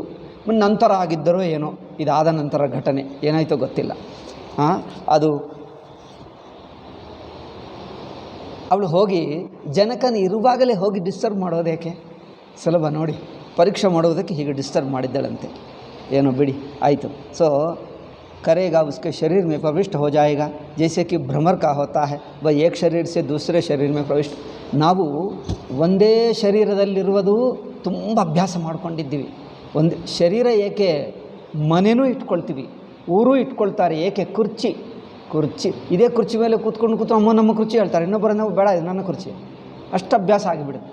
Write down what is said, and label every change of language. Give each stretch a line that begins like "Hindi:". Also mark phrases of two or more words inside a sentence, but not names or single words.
Kannada: ನಂತರ ಆಗಿದ್ದರೋ ಏನೋ, ಇದಾದ ನಂತರ ಘಟನೆ ಏನಾಯಿತೋ ಗೊತ್ತಿಲ್ಲ. ಅದು ಅವಳು ಹೋಗಿ ಜನಕನ ಇರುವಾಗಲೇ ಹೋಗಿ ಡಿಸ್ಟರ್ಬ್ ಮಾಡೋದೇಕೆ? ಸುಲಭ ನೋಡಿ, ಪರೀಕ್ಷೆ ಮಾಡುವುದಕ್ಕೆ ಹೀಗೆ ಡಿಸ್ಟರ್ಬ್ ಮಾಡಿದ್ದಳಂತೆ. ಏನೋ ಬಿಡಿ, ಆಯಿತು.
Hindi: सो करेगा, उसके शरीर में प्रविष्ट हो जाएगा, जैसे कि भ्रमर का होता है, वह एक शरीर से दूसरे शरीर में प्रविष्ट.
Kannada: ನಾವು ಒಂದೇ ಶರೀರದಲ್ಲಿರುವುದು ತುಂಬ ಅಭ್ಯಾಸ ಮಾಡ್ಕೊಂಡಿದ್ದೀವಿ. ಒಂದು ಶರೀರ ಏಕೆ, ಮನೆಯೂ ಇಟ್ಕೊಳ್ತೀವಿ, ಊರೂ ಇಟ್ಕೊಳ್ತಾರೆ. ಏಕೆ? ಕುರ್ಚಿ ಇದೇ ಕುರ್ಚಿ ಮೇಲೆ ಕೂತ್ಕೊಂಡು ಅಮ್ಮ ನಮ್ಮ ಕುರ್ಚಿ ಹೇಳ್ತಾರೆ, ಇನ್ನೊಬ್ಬರನ್ನ ಬೇಡ ಇದು ನನ್ನ ಕುರ್ಚಿ, ಅಷ್ಟು ಅಭ್ಯಾಸ ಆಗಿಬಿಡುತ್ತೆ.